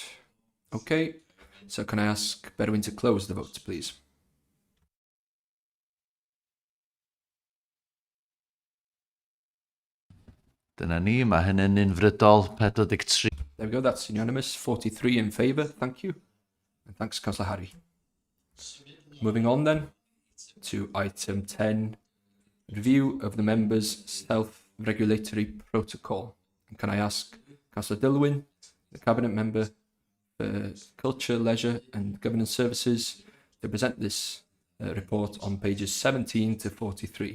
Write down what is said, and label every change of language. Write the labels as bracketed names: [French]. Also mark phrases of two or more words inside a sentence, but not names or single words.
[English] Okay. So can I ask Berwyn to close the vote, please? [Welsh] Dyna ni, mae hynny'n unfrydol 43. [English] There we go, that's unanimous. 43 in favour, thank you. And thanks, Councillor Harry. Moving on then to item 10, review of the members' self-regulatory protocol. And can I ask Councillor Dilwyn, the Cabinet Member for Culture, Leisure and Governance Services, to present this report on pages 17 to 43.